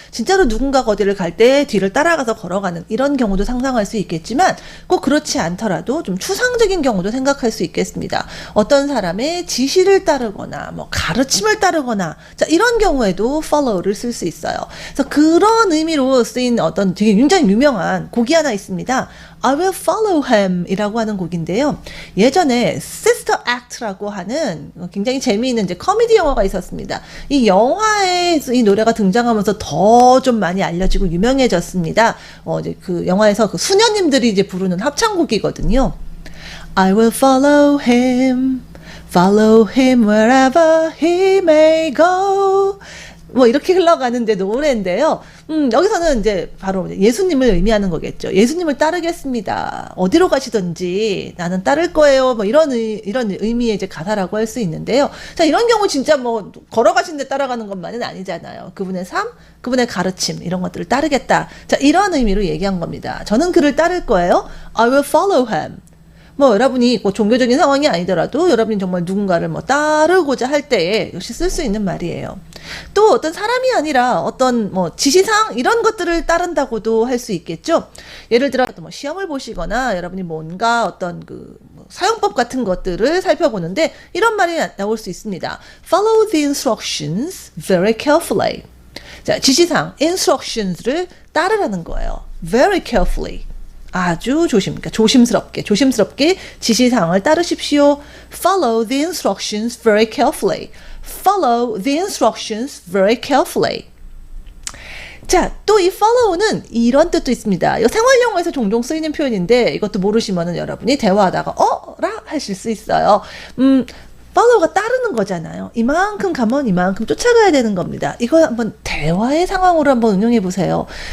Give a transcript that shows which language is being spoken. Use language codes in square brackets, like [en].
[ko] 진짜로 누군가가 어디를 갈 때 뒤를 따라가서 걸어가는 이런 경우도 상상할 수 있겠지만 꼭 그렇지 않더라도 좀 추상적인 경우도 생각할 수 있겠습니다. 어떤 사람의 지시를 따르거나 가르침을 따르거나 자, 이런 경우에도 follow를 쓸 수 있어요. 그래서 그런 의미로 쓰인 어떤 되게 굉장히 유명한 곡이 하나 있습니다. [en] I will follow him [ko] 이라고 하는 곡인데요. 예전에 Sister Act라고 하는 굉장히 재미있는 이제 코미디 영화가 있었습니다. 이 영화에 이 노래가 등장하면서 더 좀 많이 알려지고 유명해졌습니다. 이제 그 영화에서 그 수녀님들이 이제 부르는 합창곡이거든요. [en] I will follow him wherever he may go. [ko] 이렇게 흘러가는데 노래인데요. 여기서는 이제 바로 예수님을 의미하는 거겠죠. 예수님을 따르겠습니다. 어디로 가시든지 나는 따를 거예요. 이런 의미의 이제 가사라고 할 수 있는데요. 자, 이런 경우 진짜 걸어가시는데 따라가는 것만은 아니잖아요. 그분의 삶, 그분의 가르침, 이런 것들을 따르겠다. 자, 이런 의미로 얘기한 겁니다. 저는 그를 따를 거예요. [en] I will follow him. [ko] 여러분이 종교적인 상황이 아니더라도 여러분이 정말 누군가를 따르고자 할 때에 역시 쓸 수 있는 말이에요. 또 어떤 사람이 아니라 어떤 지시사항 이런 것들을 따른다고도 할 수 있겠죠. 예를 들어 시험을 보시거나 여러분이 뭔가 어떤 사용법 같은 것들을 살펴보는데 이런 말이 나올 수 있습니다. [en] Follow the instructions very carefully. [ko] 자, 지시사항, instructions를 따르라는 거예요. [en] Very carefully. [ko] 아주 조심스럽게 지시사항을 따르십시오. [en] Follow the instructions very carefully. Follow the instructions very carefully. [ko] 자, 또 이 follow는 이런 뜻도 있습니다. 이 생활 용어에서 종종 쓰이는 표현인데 이것도 모르시면은 여러분이 대화하다가 라 하실 수 있어요. follow가 따르는 거잖아요. 이만큼 가면 이만큼 쫓아가야 되는 겁니다. 이거 한번 대화의 상황으로 한번 응용해 보세요.